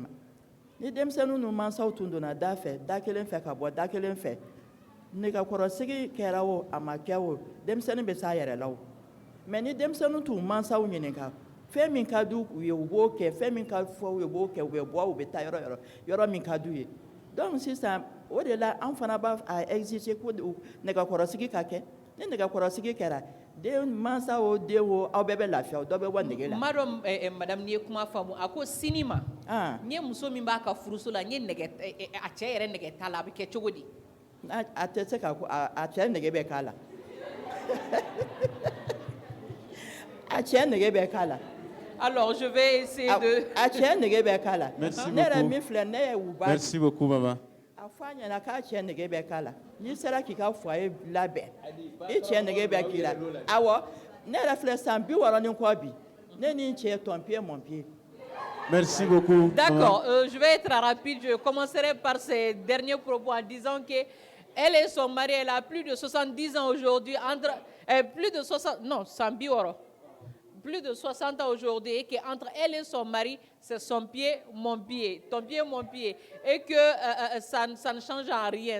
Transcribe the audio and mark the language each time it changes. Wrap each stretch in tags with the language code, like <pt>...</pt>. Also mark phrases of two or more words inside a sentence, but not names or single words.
<bm>ma ni denmisɛnninw n'u mansaw tun donna da fɛ da kelen fɛ ka bɔ da kelen fɛ nɛgɛkɔrɔsigi kɛra o a ma kɛ o denmisɛnnin bɛ s'a yɛrɛ la o mais ni denmisɛnninw t'u mansaw ɲininka fɛn min ka d'u ye u b'o kɛ fɛn min ka fɔ u ye u b'o kɛ u bɛ bɔ u bɛ taa yɔrɔ min ka d'u ye donc sisan o de la an fana b'a exiger ko nɛgɛkɔrɔsigi ka kɛ ni nɛgɛ kɔrɔsigi kɛra den mansa o den o aw bɛɛ bɛ lafiya o dɔ bɛ bɔ nɛgɛ la. Madame ni ye kuma faamu a ko sini ma ni ye muso min b'a ka furuso la n ye nɛgɛ a cɛ yɛrɛ nɛgɛ t'a la a bɛ kɛ cogo di. a tɛ se ka a cɛ nɛgɛ bɛ k'a la a cɛ nɛgɛ bɛ k'a la.</bm> <fr>Alors je vais essayer de.</fr> <bm>a cɛ nɛgɛ bɛ k'a la.</bm> <fr>Merci</fr> <bm>ne yɛrɛ</bm> <fr>beaucoup.</fr> <bm>min filɛ ne ye u ba.</bm> <fr>Merci beaucoup, maman.</fr> <bm>a fɔ a ɲɛna k'a cɛ nɛgɛ bɛ k'a la n'i sera k'i ka foyer labɛn i cɛ nɛgɛ bɛ k'i la awɔ ne yɛrɛ filɛ san 60 ni kɔ bi ne ni n cɛ</bm> <fr>ton pied mon pied. Merci beaucoup. D'accord, je vais être rapide. Je commencerai par ces derniers propos en disant que elle et son mari, elle a plus de 70 ans aujourd'hui, plus de 60, non, plus de 60 ans aujourd'hui, et qu'entre elle et son mari, c'est son pied, mon pied, ton pied, mon pied, et que ça ne change en rien.</fr>